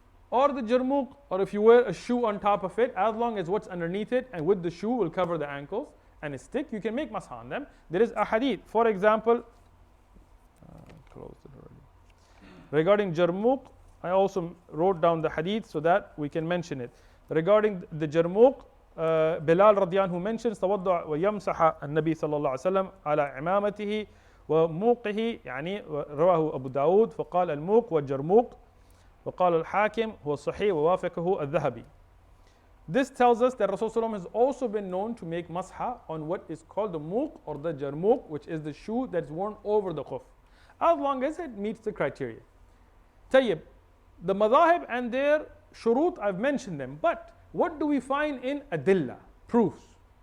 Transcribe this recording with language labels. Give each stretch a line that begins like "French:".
English: Or the jarmuq, or if you wear a shoe on top of it, as long as what's underneath it and with the shoe will cover the ankles and it's thick, you can make masah on them. There is a hadith, for example, closed it already. Regarding jarmuq, I also wrote down the hadith so that we can mention it. Regarding the jarmuq, Bilal radiyallahu anhu mentions
Arabic: توضع ويمسح النبي صلى الله عليه وسلم على عمامته وموقه رواه أبو داود فقال الموق والجرموق وقال الحاكم هو الصحيح ووافقه الذهبي.
English: This tells us that Rasulullah has also been known to make masha on what is called the muq or the jarmuq, which is the shoe that's worn over the khuff, as long as it meets the criteria. Tayyib, the madahib and their shurut, I've mentioned them, but what do we find in adillah, proofs?